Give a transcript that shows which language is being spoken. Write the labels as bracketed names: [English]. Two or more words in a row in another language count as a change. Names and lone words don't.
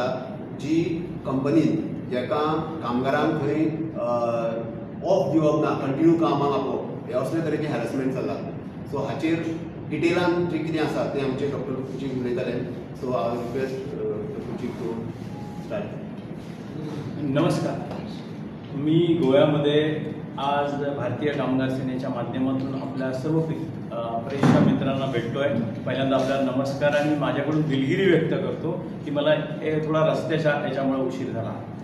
[Konkani] जी कंपनीन जेका कामगारांक थंय ऑफ दिवप ना, कंटिन्यू कामाक आपोवप, हे असले तरेचे हॅरसमेंट चल्ला. सो हाचेर डिटेलान जे कितें आसा तें आमचे डॉक्टर कुचीक उलयताले. सो हांव रिक्वेस्ट कुचीक [English] to start. [Marathi] नमस्कार. मी गोव्यामध्ये आज भारतीय कामगार सेनेच्या माध्यमातून आपल्या सर्व प्रेक्षक मित्रांना भेटतोय. पहिल्यांदा आपल्याला नमस्कार आणि माझ्याकडून दिलगिरी व्यक्त करतो की मला थोडा रस्त्याच्या याच्यामुळे उशीर झाला.